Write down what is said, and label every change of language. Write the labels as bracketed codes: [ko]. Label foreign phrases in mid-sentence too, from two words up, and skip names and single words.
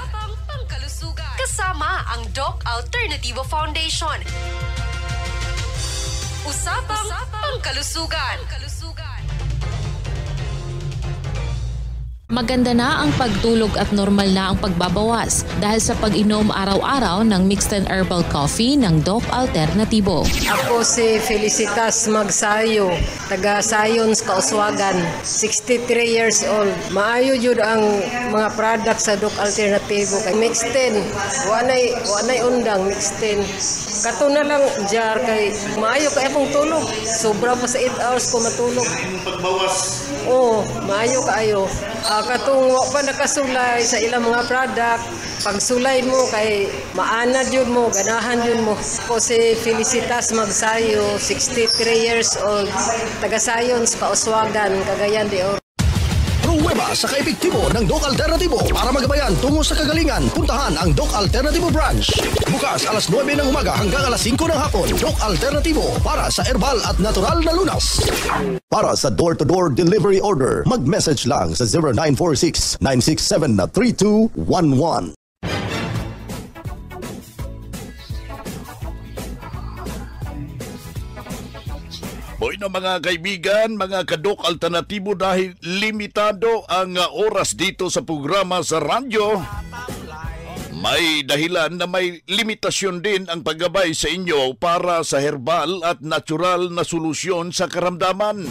[tl] Kasama ang Doc Alternativo Foundation. Usapang Pangkalusugan. Maganda na ang pagtulog at normal na ang pagbabawas dahil sa pag-inom araw-araw ng [en] mixed and herbal coffee [tl] ng Doc Alternativo. Ako si Felicitas Magsayo, taga Sayons, Kauswagan, 63 years old. [ceb] Maayo jud ang mga product sa Doc Alternativo. Kay mixed 10, wanay undang mixed 10. Kato na lang jar kay maayo kay akong tulog. Sobra pa sa 8 hours ko matulog. Pagbawas. Oo, maayo kaayo. Katong wa pa nakasulay sa ilang mga product, pagsulay mo kay maanad yun mo, ganahan yun mo. Ako si Felicitas Magsayo, 63 years old, taga Sayons, Kauswagan, Cagayan de Oro. [tl] Pruweba sa kaepektibo ng Doc Alternativo para magabayan tungo sa kagalingan. Puntahan ang Doc Alternativo branch. Bukas alas 9 ng umaga hanggang alas 5 ng hapon. Doc Alternativo para sa herbal at natural na lunas. [en] Para sa door-to-door delivery order, [tl] mag-message lang sa 0946-967-3211. Boy na mga kaibigan, mga kadok alternatibo, dahil limitado ang oras dito sa programa sa radyo, may dahilan na may limitasyon din ang paggabay sa inyo para sa herbal at natural na solusyon sa karamdaman.